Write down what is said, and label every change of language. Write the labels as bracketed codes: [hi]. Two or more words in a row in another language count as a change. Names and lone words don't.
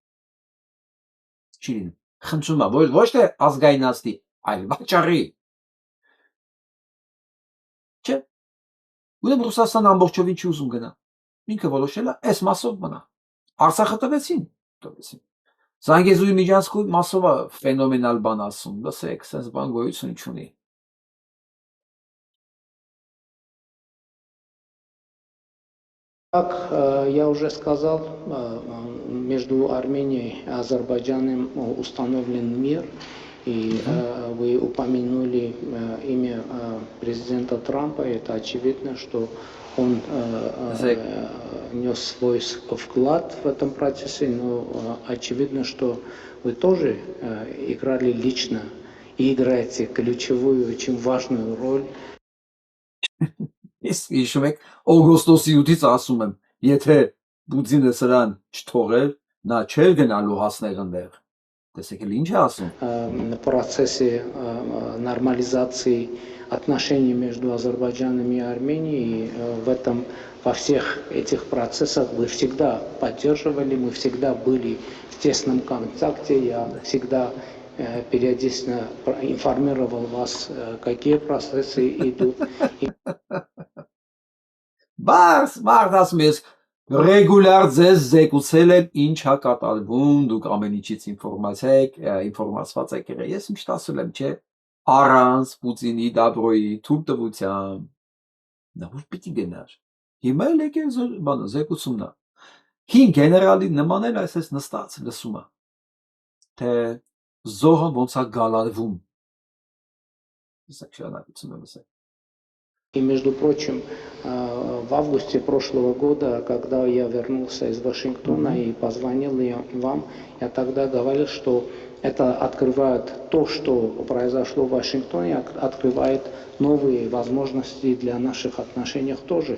[hy] չի լինում, խնդրում եմ, ոչ թե ազգայնացնի, այլ վաճառի։ Չէ, ուրեմն Ռուսաստանը ամբողջովին չի ուզում գնա, ինքը որոշել է այս մասով մնա, Արցախը տվեցին։ Զանգեզուրի միջանցքում մասով է ֆենոմենալ բան ասում, լսեք, sense բան գոյություն չունի։ [ru] Как я уже сказал, между Арменией и Азербайджаном установлен мир, и вы упомянули имя президента Трампа, это очевидно, что он нес свой вклад в этом процессе, но очевидно, что вы тоже играли лично и играете ключевую, очень важную роль. [hy] Ես հիշում եք օգոստոսի 8-ից ասում եմ, եթե Պուտինը սրան չթողեր, նա չէր գնալու հասներ այնտեղ։ Տեսեք էլ ինչ է ասում։ [ru] В процессе нормализации отношений между Азербайджаном и Арменией, во всех этих процессах вы всегда поддерживали, мы всегда были в тесном контакте, я всегда периодично информировал вас, какие процессы идут. [hy] Բայց մարդ ասում ես ռեգուլար ձեզ զեկուցել եմ ինչ է կատարվում, դուք ամեն ինչից ինֆորմացված եք եղել։ Ես ինչ ասել եմ, չէ, առանց Պուտինի դաբրոյի թույլտվության նա ուր պիտի գնար։ Հիմա էլ եկել բանը զեկուցումն է։ Հին գեներալի նման էլ այսպես նստած լսում է, թե զոհը ոնց է գալարվում։ [ru] И, между прочим, в августе прошлого года, когда я вернулся из Вашингтона и позвонил вам, я тогда говорил, что это открывает то, что произошло в Вашингтоне, открывает новые возможности для наших отношений тоже.